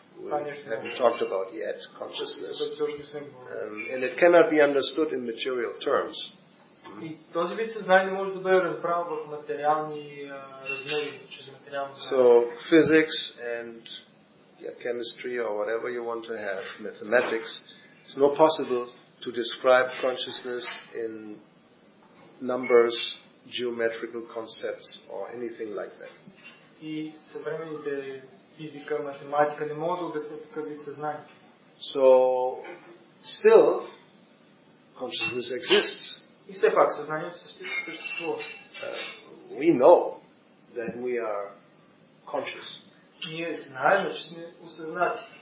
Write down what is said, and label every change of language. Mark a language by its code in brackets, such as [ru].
[en] We haven't talked about yet, consciousness. And it cannot be understood in material terms. [bg] И този вид съзнание може да бъде разбран в материални размери, чрез материални [en] So physics and chemistry or whatever you want to have, mathematics, it's not possible to describe consciousness in numbers, geometrical concepts, or anything like that. [bg] И съвременните физика, математика не могат да обяснят такъв вид съзнание. [en] So, still, consciousness exists. [bg] И все пак съзнанието съществува. [en] We know that we are conscious. [bg] Ние знаем, че сме осъзнати.